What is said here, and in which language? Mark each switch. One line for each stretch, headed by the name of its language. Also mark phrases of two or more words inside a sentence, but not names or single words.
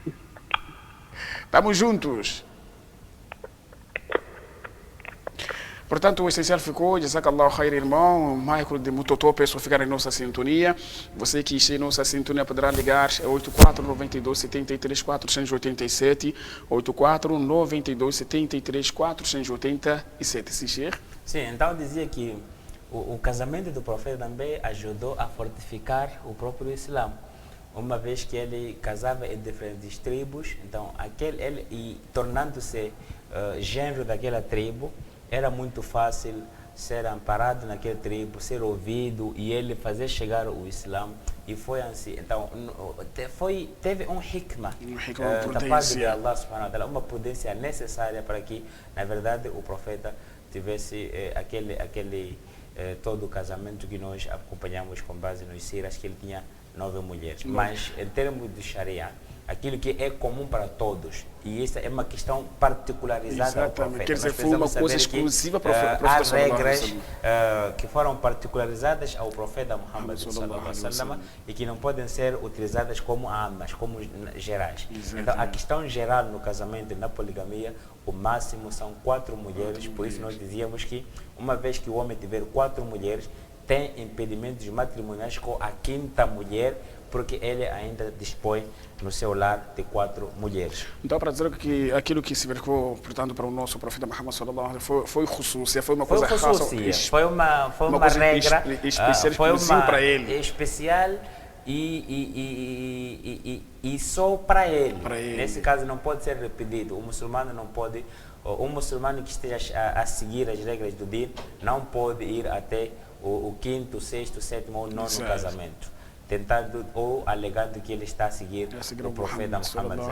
Portuguese: Estamos juntos. Portanto, o essencial ficou.
Arabic: جزاك الله خير,
Portuguese: irmão. Michael de Mutotó, peço ficar em nossa sintonia. Você que está em nossa sintonia poderá ligar 84-92-73-487. 84-92-73-487. Sim, Sheikh? Sim, então eu dizia que o casamento do profeta também ajudou a fortificar o próprio Islã. Uma vez que ele casava em diferentes tribos, então ele tornando-se genro daquela tribo, era muito fácil ser amparado naquela tribo, ser ouvido e ele fazer chegar o Islã. E foi assim. Então, teve um hikmah da parte de
Arabic: الله سبحانه وتعالى,
Portuguese: uma prudência necessária para que, na verdade, o profeta tivesse todo o casamento que nós acompanhamos com base nos siras, que ele tinha 9 mulheres. Mas, em termos de Sharia, aquilo que é comum para todos, e essa é uma questão particularizada ao profeta. Quer dizer, foi uma coisa exclusiva para o profeta. Há regras que foram particularizadas ao profeta Muhammad
Arabic: صلى الله عليه وسلم
Portuguese: e que não podem ser utilizadas como amas, como gerais. Então, a questão geral no casamento e na poligamia, o máximo são 4 mulheres, por isso nós dizíamos que uma vez que o homem tiver 4 mulheres, tem impedimentos matrimoniais com a 5ª mulher, porque ele ainda dispõe no seu lar de 4 mulheres. Então, para dizer que aquilo que se verificou, portanto, para o nosso profeta Muhammad
Arabic: صلى الله عليه وسلم
Portuguese: foi khusúcia, foi uma coisa rasa, foi uma regra especial, foi para ele. Especial e só para ele. Nesse caso não pode ser repetido. O muçulmano não pode, um muçulmano que esteja a seguir as regras do din não pode ir até o 5º, 6º, 7º ou 9º casamento, tentando ou alegando que ele está a seguir o profeta Muhammad.